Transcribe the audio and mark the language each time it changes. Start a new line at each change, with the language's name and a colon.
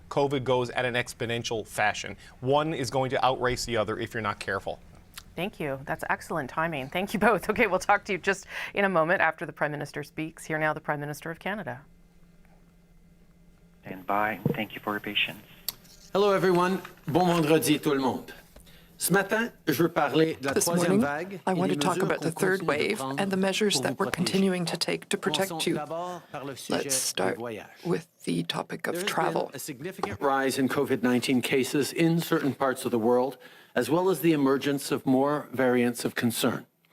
English: COVID goes at an exponential fashion. One is going to outrace the other if you're not careful. Thank you. That's excellent timing. Thank you both. Okay, we'll talk to you just in a moment after the Prime Minister speaks. Here now, the Prime Minister of Canada. Stand by. Thank you for your patience. Hello everyone.
French: Bon vendredi tout le monde. Ce matin, je veux parler de la troisième vague.
English: I want to talk about the third wave and the measures that we're continuing to take to protect you. Let's start with the topic of travel. A significant rise in COVID-19 cases in certain parts of the world, as well as the emergence of more variants of concern.